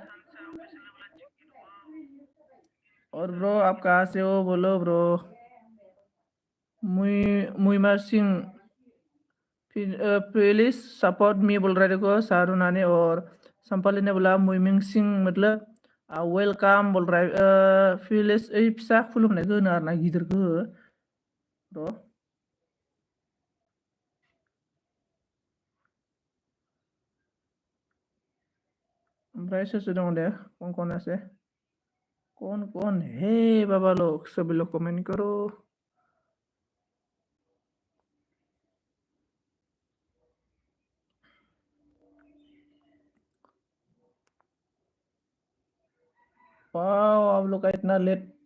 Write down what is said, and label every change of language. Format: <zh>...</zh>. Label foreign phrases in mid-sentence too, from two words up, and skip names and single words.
<hi>और ब्रो आप कहाँ से हो बोलो ब्रो। मुइमा सिंह</hi> <en>please support me</en> <hi>बोल रहा है, देखो शाहरुना ने। और संपाली ने बोला मुइमिंग सिंह मतलब वेलकाम बोल रहा है।</hi> <brx>फिलिस फिसा खुलुमनायखौ होनो आरोना, गिदिरखौ हो ब्रो। ओमफ्राय सोर सोर दङ दे,</brx> <hi>कौन कौन ऐसे, कौन कौन है बाबा लोग, सभी लोग कमेंट करो। वाओ आप लोग का इतना लेट।</hi>